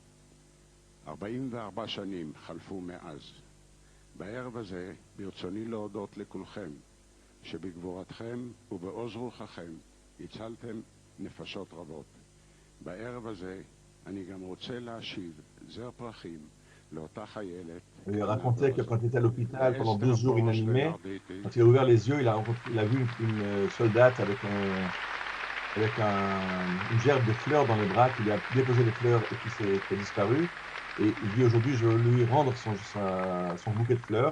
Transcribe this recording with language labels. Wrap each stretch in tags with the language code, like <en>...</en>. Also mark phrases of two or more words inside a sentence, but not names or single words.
<he>44 שנים חלפו מאז. בערב הזה ברצוני להודות לכולכם שבגבורתכם ובעוז רוחכם הצלתם נפשות רבות. בערב הזה אני גם רוצה להשיב זר פרחים לאותה חיילת.</he> <fr>Il a raconté que quand il était à l'hôpital pendant 2 jours inanimé, quand il a ouvert les yeux, il a vu une soldate avec une gerbe de fleurs dans les bras, qui lui a déposé les fleurs et qui a disparu. Et il dit aujourd'hui, je veux lui rendre son bouquet de fleurs.</fr>